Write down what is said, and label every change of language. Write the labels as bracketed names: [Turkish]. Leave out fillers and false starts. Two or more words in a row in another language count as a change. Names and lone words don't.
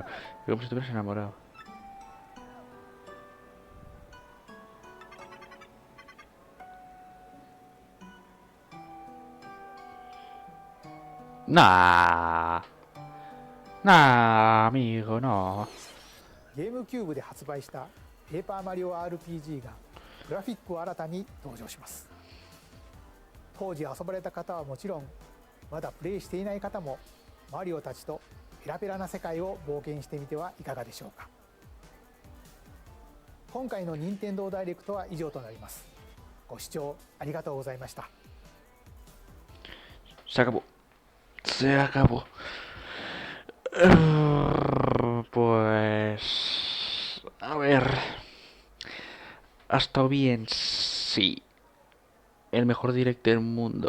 [Spanish] Es como si estuvieras enamorado. Nah. Nah, amigo, no. [Japanese] ゲームキューブで発売したペーパーマリオ RPG がグラフィックを新たに登場します。当時遊ばれた方はもちろん、まだプレイしていない方もマリオたちとペラペラな世界を冒険してみてはいかがでしょうか。今回の任天堂ダイレクトは以上となります。ご視聴ありがとうございました。 [Spanish] Se acabó. Se acabó. Pues... A ver... ¿Ha estado bien? Sí. ¿El mejor direct del mundo?